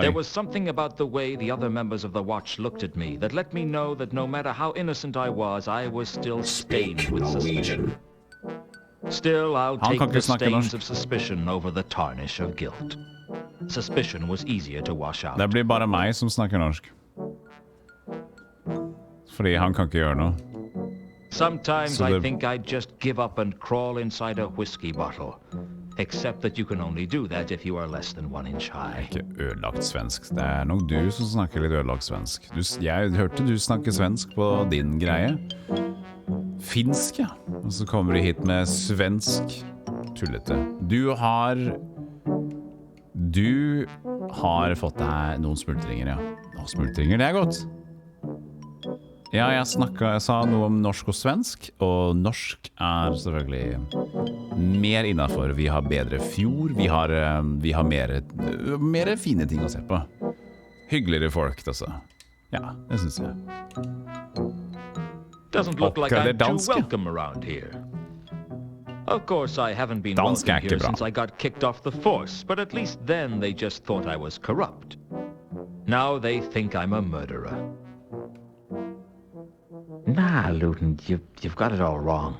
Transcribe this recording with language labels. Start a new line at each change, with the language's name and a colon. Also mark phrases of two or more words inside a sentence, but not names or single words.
English: There was something about the way the other members of the Watch looked at me that let me know that no matter how innocent I was still stained with suspicion. Still, I'll take the stains of suspicion over the tarnish of guilt. Suspicion was easier to wash out.
Swedish: Det blir bara mig som snackar norsk.
Norwegian: Fordi han kan ikke gjøre noe.
English: Sometimes I think I'd just give up and crawl inside a whiskey bottle. Except that you can only do that if you are less than 1 inch high.
Norwegian: Ikke ødelagt svensk. Det er nok du som snakker litt ødelagt svensk. Jeg hørte du snakke svensk på din greie. Finsk, ja. Og så kommer du hit med svensk tullete. Du har fått deg noen smultringer, ja. Noen smultringer, det er godt. Ja, jeg sa noe om norsk og svensk, og norsk er selvfølgelig mer innenfor. Vi har bedre fjord, vi har mer fine ting å se på. Hyggeligere folk, altså. Ja, det synes jeg.
English: Doesn't look like I'm too welcome around here. Of course, I haven't been welcome here since I got kicked off the force, but at least then they just thought I was corrupt. Now they think I'm a murderer. Nah, Luton, you've got it all wrong.